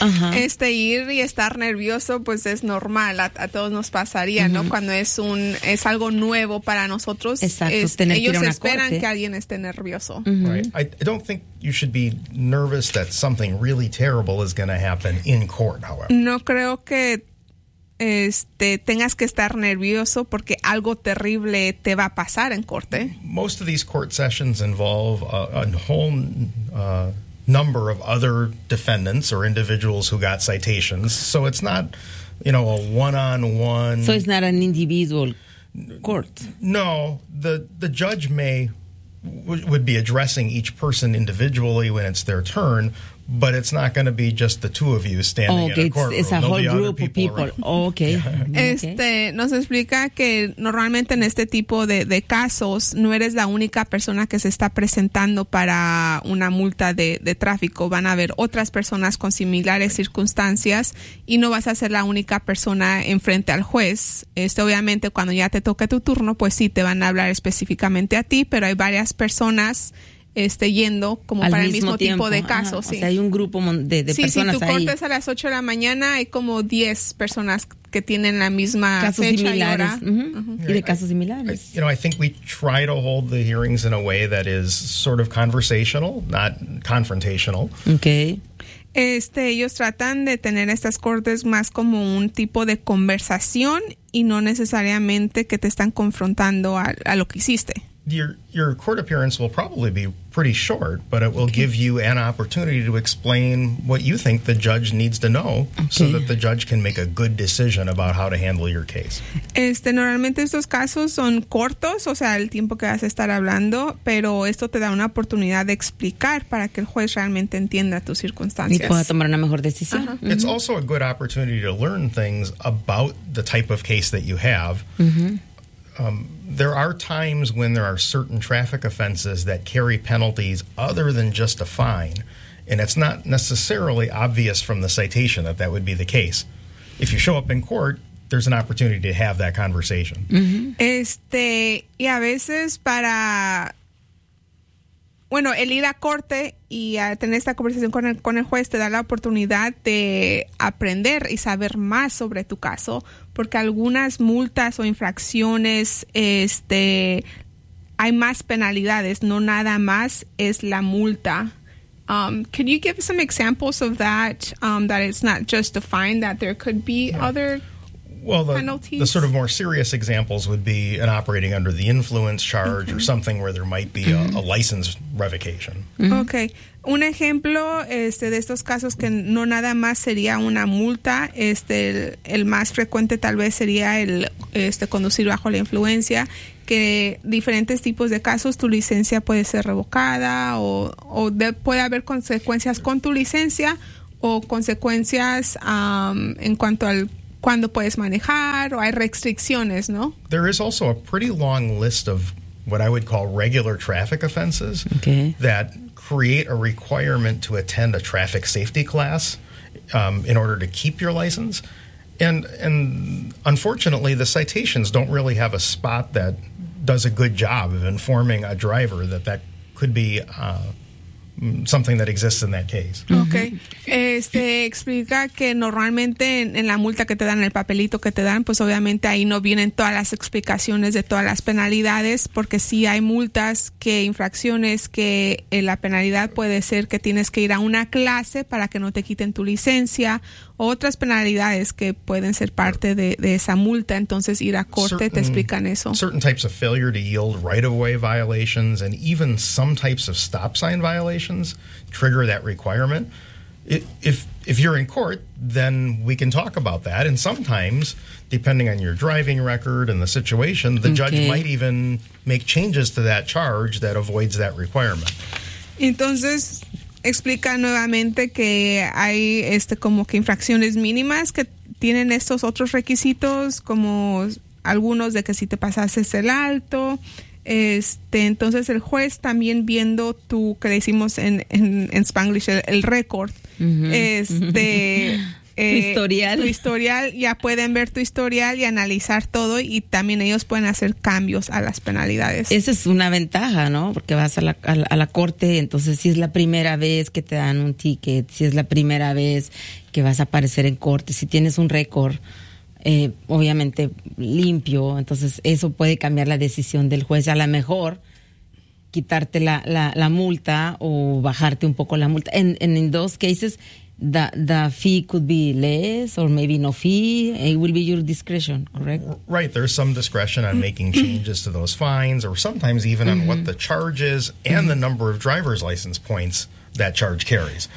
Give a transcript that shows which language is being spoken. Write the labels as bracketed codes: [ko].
[es] Uh-huh. Ir y estar nervioso, pues es normal. A todos nos pasaría, mm-hmm. ¿no? Cuando es algo nuevo para nosotros. Exacto. Ellos esperan que alguien esté nervioso. [en] Mm-hmm. Right. I don't think you should be nervous that something really terrible is going to happen in court, however. [es] No creo que tengas que estar nervioso porque algo terrible te va a pasar en corte. [en] Most of these court sessions involve a whole number of other defendants or individuals who got citations. So it's not, you know, a one-on-one. So it's not an individual court. No, the judge would be addressing each person individually when it's their turn. But it's not going to be just the two of you standing in a courtroom. It's a whole group of people. Oh, okay. Yeah. [es] Nos explica que normalmente en este tipo de casos no eres la única persona que se está presentando para una multa de tráfico. Van a haber otras personas con similares circunstancias y no vas a ser la única persona enfrente al juez. Obviamente cuando ya te toque tu turno, pues sí, te van a hablar específicamente a ti, pero hay varias personas yendo como al para mismo el mismo tipo de casos. Sí. O sea, hay un grupo de sí, personas ahí. Sí, si tu corte es a las 8 de la mañana, hay como 10 personas que tienen la misma casos fecha similares. Y hora. Mm-hmm. Uh-huh. Yeah, y de casos similares. [en] You know, I think we try to hold the hearings in a way that is sort of conversational, not confrontational. Okay. [es] Ellos tratan de tener estas cortes más como un tipo de conversación y no necesariamente que te están confrontando a lo que hiciste. [en] Your court appearance will probably be pretty short, but it will give you an opportunity to explain what you think the judge needs to know so that the judge can make a good decision about how to handle your case. [es] Normalmente estos casos son cortos, o sea, el tiempo que vas a estar hablando, pero esto te da una oportunidad de explicar para que el juez realmente entienda tus circunstancias. Y pueda tomar una mejor decisión. Uh-huh. Mm-hmm. [en] It's also a good opportunity to learn things about the type of case that you have. Mm-hmm. There are times when there are certain traffic offenses that carry penalties other than just a fine, and it's not necessarily obvious from the citation that would be the case. If you show up in court, there's an opportunity to have that conversation. Mm-hmm. [es] Y a veces para, bueno, el ir a corte y a tener esta conversación con el juez te da la oportunidad de aprender y saber más sobre tu caso, porque algunas multas o infracciones, hay más penalidades, no nada más es la multa. [en] Can you give some examples of that, that it's not just a fine, that there could be other... Well, the sort of more serious examples would be an operating under the influence charge okay. or something where there might be a license revocation. Mm-hmm. Okay. [es] Un ejemplo de estos casos que no nada más sería una multa, el más frecuente tal vez sería el conducir bajo la influencia, que diferentes tipos de casos, tu licencia puede ser revocada o puede haber consecuencias con tu licencia o consecuencias en cuanto al cuando puedes manejar o hay restricciones, ¿no? [en] There is also a pretty long list of what I would call regular traffic offenses okay. that create a requirement to attend a traffic safety class in order to keep your license. And unfortunately, the citations don't really have a spot that does a good job of informing a driver that that could be something that exists in that case. Okay. [es] Explica que normalmente en la multa que te dan, el papelito que te dan, pues obviamente ahí no vienen todas las explicaciones de todas las penalidades, porque sí hay multas que infracciones que la penalidad puede ser que tienes que ir a una clase para que no te quiten tu licencia, otras penalidades que pueden ser parte de esa multa, entonces ir a corte te explican eso. [en] Certain types of failure to yield right-of-way violations and even some types of stop sign violations trigger that requirement. If you're in court, then we can talk about that. And sometimes, depending on your driving record and the situation, the okay. judge might even make changes to that charge that avoids that requirement. [es] Entonces, explica nuevamente que hay como que infracciones mínimas que tienen estos otros requisitos, como algunos de que si te pasases el alto. Entonces, el juez también viendo tu, que le decimos en Spanglish, el récord, uh-huh. Tu historial, ya pueden ver tu historial y analizar todo y también ellos pueden hacer cambios a las penalidades. Esa es una ventaja, ¿no? Porque vas a la corte, entonces si es la primera vez que te dan un ticket, si es la primera vez que vas a aparecer en corte, si tienes un récord. Obviamente limpio, entonces eso puede cambiar la decisión del juez, a lo mejor quitarte la multa o bajarte un poco la multa. [en] In those cases, the fee could be less or maybe no fee. It will be your discretion, correct? Right, there's some discretion on making changes to those fines or sometimes even on what the charge is and the number of driver's license points that charge carries.